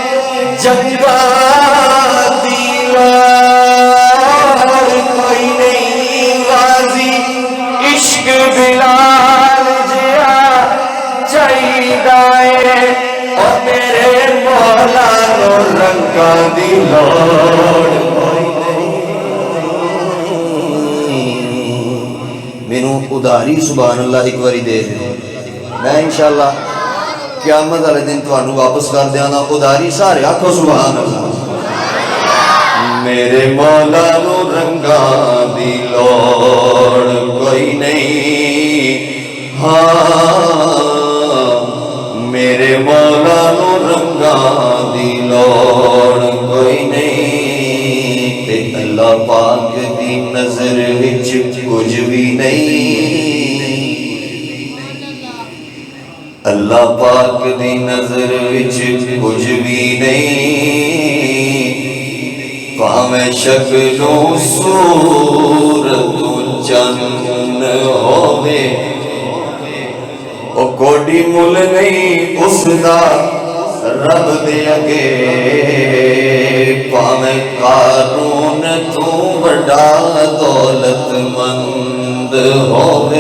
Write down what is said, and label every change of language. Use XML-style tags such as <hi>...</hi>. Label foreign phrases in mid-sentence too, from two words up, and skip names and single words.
<pa>جنگاں دی لوڑ کوئی نہیں، غازی عشق بلال جیا چاہیدا اے، او میرے مولا نو رنگاں دی لوڑ کوئی نہیں۔ مینوں ادھاری سبحان اللہ ایک واری دے دیں، میں انشاءاللہ قیامت والے دن تانوں واپس کر دیاں گا ادھاری، سارے آکھو سبحان اللہ۔ میرے مولا نو رنگاں دی لوڑ کوئی نہیں، ہاں میرے مولا نو رنگاں دی لوڑ کوئی نہیں، تے اللہ پاک دی نظر وچ کچھ بھی نہیں، اللہ پاک دی نظر وچ کچھ بھی نہیں، پاویں شکل و صورت چند ہووے، او کوئی مل نہیں اس دا رب دے اگے، پاویں قارون تو بڑا دولت مند ہووے،</pa>